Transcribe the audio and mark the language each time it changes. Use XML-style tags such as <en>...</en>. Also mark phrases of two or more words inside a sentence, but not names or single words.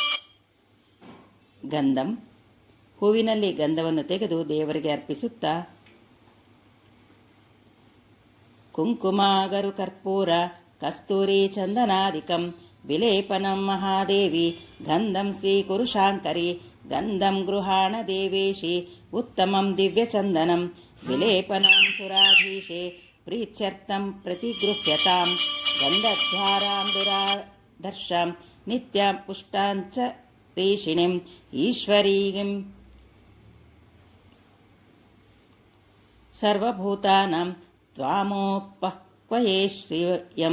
<kn>ಗಂಧಂ ಹೂವಿನಲ್ಲಿ ಗಂಧವನ್ನು ತೆಗೆದು ದೇವರಿಗೆ ಅರ್ಪಿಸುತ್ತಾ</kn> <sa>ಕುಂಕುಮಾಗರು ಕರ್ಪೂರ ಕಸ್ತೂರಿ ಚಂದನಾದಿಕಂ ವಿಲೇಪನಂ ಮಹಾದೇವಿ ಗಂಧಂ ಸ್ವೀಕುರು ಶಾಂಕರಿ ಗಂಧಂ ಗೃಹಾಣ ದೇವೇಶಿ ಉತ್ತಮಂ ದಿವ್ಯಚಂದನಂ ವಿಲೇಪನಂ ಸುರಾಧೀಶೆ ಪ್ರೀತ್ಯರ್ಥಂ ಪ್ರತಿಗೃಹ್ಯತಾಂ ಗಂಧದ್ವಾರಾಂ ದುರಾದರ್ಶಂ ನಿತ್ಯ ಪುಷ್ಟಾಂಚ ರೀಷಿಣಿಂ ಈಶ್ವರೀಂ ಸರ್ವಭೂತಾನಾಂ ತ್ವಾಮೋಪಕ್ವಯೇ ಶ್ರೀಯಂ.</sa>